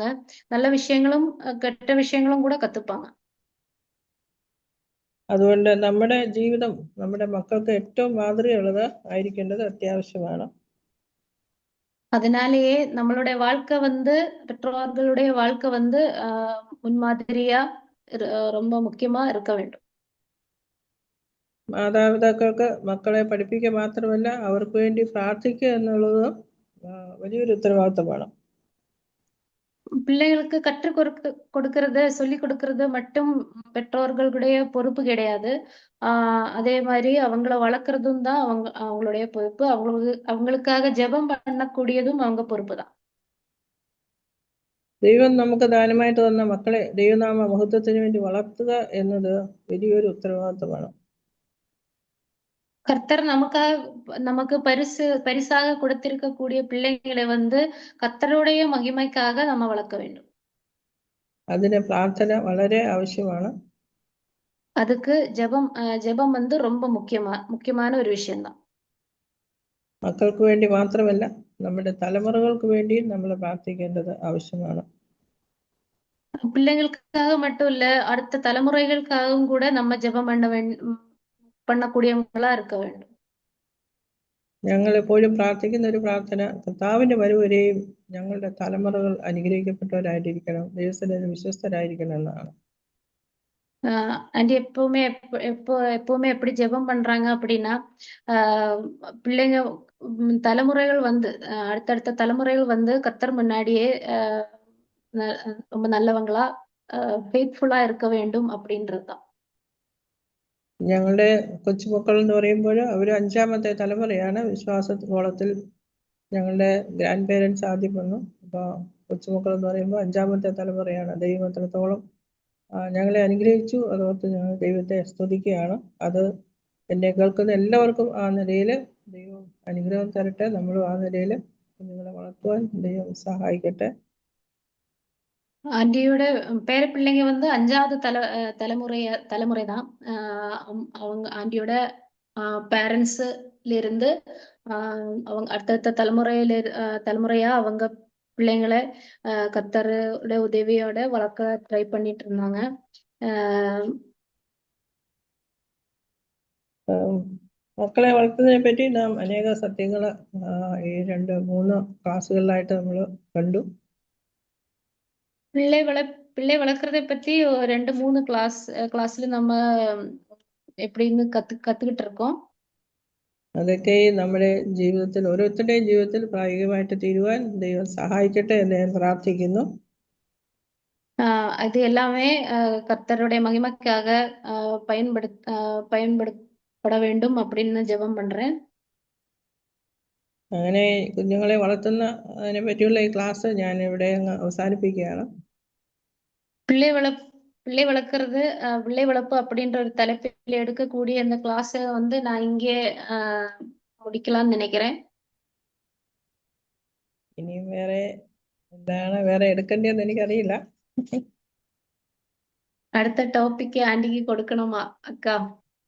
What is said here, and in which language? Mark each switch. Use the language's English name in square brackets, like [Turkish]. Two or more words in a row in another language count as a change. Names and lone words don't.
[Tamil] நல்ல விஷயங்களும் கெட்ட விஷயங்களும் கூட கத்துப்பாங்க. [Malayalam] അതുകൊണ്ട് നമ്മുടെ ജീവിതം നമ്മുടെ മക്കൾക്ക് ഏറ്റവും മാതൃകയുള്ളത് ആയിരിക്കേണ്ടത് അത്യാവശ്യമാണ്. [Tamil] அதனாலேயே நம்மளுடைய வாழ்க்கை பெற்றோர்களுடைய வாழ்க்கை முன்மாதிரியா ரொம்ப முக்கியமா இருக்க வேண்டும். [Malayalam] മാതാപിതാക്കൾക്ക് മക്കളെ പഠിപ്പിക്കുക മാത്രമല്ല അവർക്ക് വേണ്ടി പ്രാർത്ഥിക്കുക എന്നുള്ളത് വലിയൊരു ഉത്തരവാദിത്തമാണ്. [Tamil] பிள்ளைகளுக்கு கற்றுக் கொடுக்கறது சொல்லிக் கொடுக்கறது மட்டும் பெற்றோர்களுடைய பொறுப்பு கிடையாது. அதே மாதிரி அவங்கள வளர்க்கறதும் தான் அவங்களுடைய பொறுப்பு. அவங்களுக்காக ஜெபம் பண்ணக்கூடியதும் அவங்க பொறுப்பு தான். [Malayalam] ദൈവം നമുക്ക് ദാനമായിട്ട് തന്ന മക്കളെ ദൈവനാമ മഹത്വത്തിന് വേണ്ടി വളർത്തുക എന്നത് വലിയൊരു ഉത്തരവാദിത്തമാണ്. [Tamil] கர்த்தர் நமக்கு பரிசாக கொடுத்திருக்கக்கூடிய பிள்ளைகளை கர்த்தருடைய மகிமைக்காக நம்ம வளர்க்க வேண்டும். [Malayalam] അതിന് പ്രാർത്ഥന വളരെ ആവശ്യമാണ്. [Tamil] அதுக்கு ஜெபம் ரொம்ப முக்கியமான ஒரு விஷயம்தான். [Malayalam] മക്കൾക്ക് വേണ്ടി മാത്രമല്ല നമ്മുടെ തലമുറകൾക്ക് വേണ്ടിയും നമ്മൾ പ്രാർത്ഥിക്കേണ്ടത് ആവശ്യമാണ്. [Tamil] பிள்ளைங்களுக்காக மட்டும் இல்ல, அடுத்த தலைமுறைகளுக்காகவும் கூட நம்ம ஜெபம் பண்ணக்கூடியவங்களா இருக்க வேண்டும். [Malayalam] ഞങ്ങൾ എപ്പോഴും പ്രാർത്ഥിക്കുന്ന ഒരു പ്രാർത്ഥന, കർത്താവിന്റെ വരവരെയും ഞങ്ങളുടെ തലമുറകൾ അനുഗ്രഹിക്കപ്പെട്ടവരായിട്ടിരിക്കണം, ദൈവത്തിന് വിശ്വസ്തരായിരിക്കണം എന്നാണ്. [Tamil] ஆண்டி எப்பவுமே எப்படி ஜெபம் பண்றாங்க அப்படின்னா, பிள்ளைங்க தலைமுறைகள் அடுத்தடுத்த தலைமுறைகள் கர்த்தர் முன்னாடியே ரொம்ப நல்லவங்களா ഫെയ്ത്ത്ഫുള്ളാ இருக்க வேண்டும் அப்படின்றதுதான். [Malayalam] ഞങ്ങളുടെ കൊച്ചുമക്കൾ എന്ന് പറയുമ്പോൾ അവർ 5ാമത്തെ തലമുറയാണ്. വിശ്വാസകോളത്തിൽ ഞങ്ങളുടെ ഗ്രാൻഡ് പേരൻസ് ആദ്യം വന്നു. അപ്പോൾ കൊച്ചുമക്കൾ എന്ന് പറയുമ്പോൾ 5ാമത്തെ തലമുറയാണ്. ദൈവം എത്രത്തോളം ഞങ്ങളെ അനുഗ്രഹിച്ചു അതോർത്ത് ഞങ്ങൾ ദൈവത്തെ സ്തുതിക്കുകയാണ്. അത് എന്നെ കേൾക്കുന്ന എല്ലാവർക്കും ആ നിലയിൽ ദൈവം അനുഗ്രഹം തരട്ടെ. നമ്മളും ആ നിലയിൽ കുഞ്ഞുങ്ങളെ വളർത്തുവാൻ ദൈവം സഹായിക്കട്ടെ. [Tamil] ஆண்டியோட பேர பிள்ளைங்க 5வது தலைமுறை தான். அவங்க ஆண்டியோட பேரண்ட்ஸ்ல இருந்து அவங்க அடுத்தடுத்த தலைமுறையா அவங்க பிள்ளைங்களை கர்த்தரோட உதவியோட வளர்க்க ட்ரை பண்ணிட்டு இருந்தாங்க. [Malayalam] മക്കളെ വളർത്തുന്നതിനെ പറ്റി നാം അനേക സത്യങ്ങൾ ഈ 2-3 ക്ലാസ്സുകളിലായിട്ട് നമ്മൾ കണ്ടു. [Tamil] பிள்ளை வளர்க்கறதை பத்தி 2-3 கிளாஸ்ல நம்ம எப்படின்னு கத்துக்கிட்டு இருக்கோம். [Malayalam] അതൊക്കെ നമ്മുടെ ജീവിതത്തിൽ ഓരോരുത്തരുടെയും ജീവിതത്തിൽ പ്രായോഗികമായിട്ട് തീരുവാൻ ദൈവം സഹായിക്കട്ടെ എന്ന് ഞാൻ പ്രാർത്ഥിക്കുന്നു. [Tamil] இது எல்லாமே கர்த்தருடைய மகிமைக்காக பயன்படுத்தப்பட வேண்டும் அப்படின்னு ஜெபம் பண்றேன். [Malayalam] അങ്ങനെ കുഞ്ഞുങ്ങളെ വളർത്തുന്ന അതിനെ പറ്റിയുള്ള ഈ ക്ലാസ് ഞാൻ ഇവിടെ അവസാനിപ്പിക്കുകയാണ്. [Tamil] பிள்ளை வளர்ப்பு அப்படின்ற ஒரு தலைப்பில் எடுக்கக்கூடிய இந்த கிளாஸை நான் இங்கே முடிக்கலாம்னு நினைக்கிறேன். [Malayalam] ഇനിയും വേറെ എടുക്കേണ്ടതെന്ന് എനിക്കറിയില്ല. [Tamil] அடுத்த டாபிக் ஆண்டிக்கு கொடுக்கணுமா அக்கா?